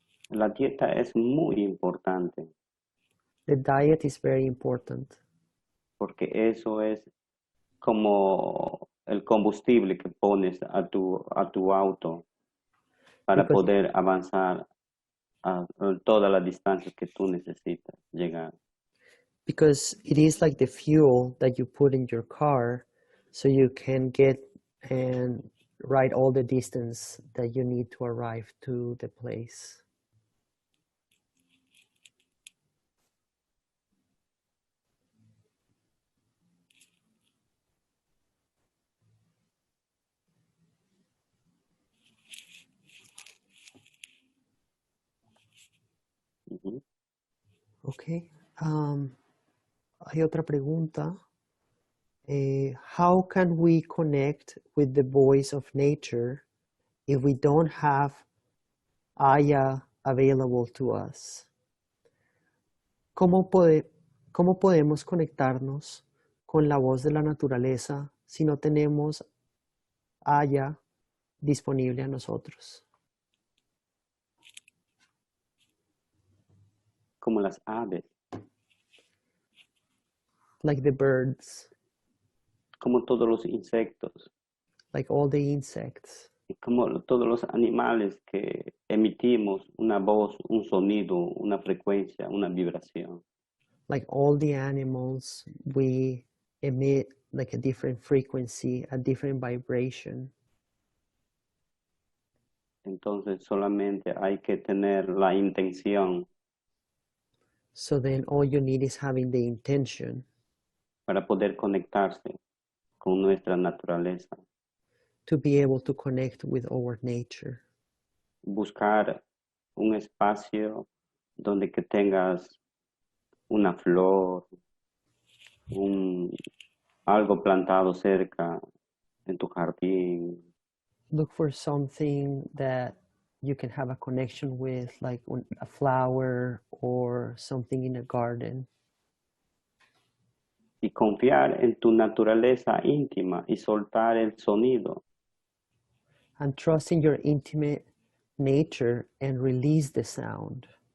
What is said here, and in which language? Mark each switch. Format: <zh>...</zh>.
<es>La dieta es muy importante</es> <en>The diet is very important</en> <es>porque eso es como el combustible que pones a tu auto para</es> <en>because,</en> <es>poder avanzar a todas las distancias que tú necesitas llegar.</es> <en>because it is like the fuel that you put in your car so you can get and ride all the distance that you need to arrive to the place. Ujú.</en> <es>Ok. Hay otra pregunta.</es> <en>how can we connect with the voice of nature if we don't have Aya available to us?</en> <es>¿Cómo podemos conectarnos con la voz de la naturaleza si no tenemos Aya disponible a nosotros? Como las aves,</es> <en>Like the birds,</en> <es>como todos los insectos,</es> <en>like all the insects,</en> <es>y como todos los animales que emitimos una voz, un sonido, una frecuencia, una vibración.</es> <en>like all the animals, we emit like a different frequency, a different vibration.</en> <es>Entonces solamente hay que tener la intención</es> <en>So then all you need is having the intention</en> <es>para poder conectarse con nuestra naturaleza.</es> <en>to be able to connect with our nature.</en> <es>Buscar un espacio donde que tengas una flor, algo plantado cerca en tu jardín,</es> <en>Look for something that you can have a connection with, like a flower or something in a garden.</en> <es>y confiar en tu naturaleza íntima y soltar el sonido.</es> <en>And trust in your intimate nature and release the sound.</en>